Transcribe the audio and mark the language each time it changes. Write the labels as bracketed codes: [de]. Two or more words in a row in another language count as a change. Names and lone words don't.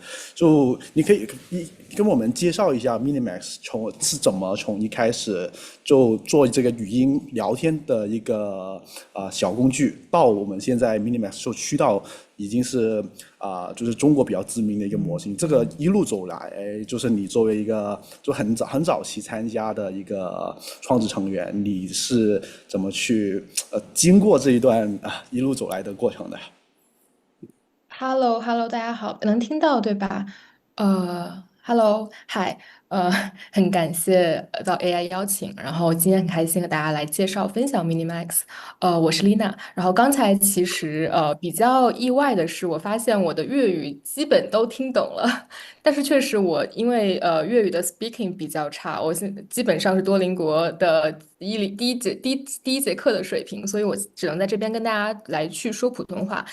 [zh] 就你可以跟我們介紹一下 Minimax 是怎麼從一開始就做這個語音聊天的一個小工具，到我們現在 Minimax 就去到已經是就是中國比較知名的一個模型。這個一路走來，就是你作為一個就很早期參加的一個創始成員，你是怎麼去經過這一段一路走來的過程的？ [en] Hello，Hello， [zh] 大家好，能听到对吧？Hello，嗨，呃，很感谢到 AI 邀请，然后今天很开心和大家来介绍分享 Minimax。我是 Lina，然后刚才其实比较意外的是，我发现我的粤语基本都听懂了，但是确实我因为粤语的 speaking 比较差，我基本上是多邻国的第一节课的水平，所以我只能在这边跟大家来去说普通话。